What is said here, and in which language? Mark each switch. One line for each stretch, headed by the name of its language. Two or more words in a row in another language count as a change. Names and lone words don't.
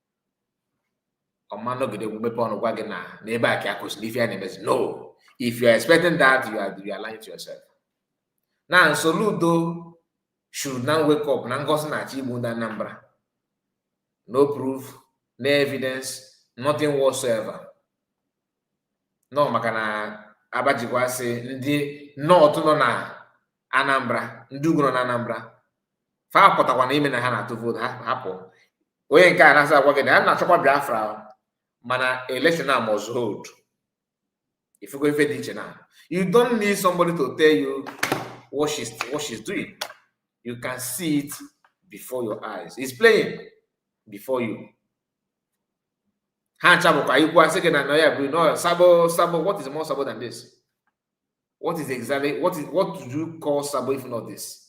English: No, if you're expecting that, you are lying to yourself. Now, Soludo should now wake up. No proof, no evidence, nothing whatsoever.
Igbo: No, makana abajikwa say ndị north nọ na Anambra, ndị ugwu nọ na Anambra. Fa pụtakwa na ime na ha na-atụ vote hapụ. Onye nke a na-asa agwa gị na a na-achọkwa Biafra mana election na
English: must hold. If you go
Igbo: ife dị iche na,
English: you don't need somebody to tell you what she's doing. You can see it before your eyes. It's playing before you. Sabo, what is more Sabo than this? What is exactly what do you call Sabo if not this?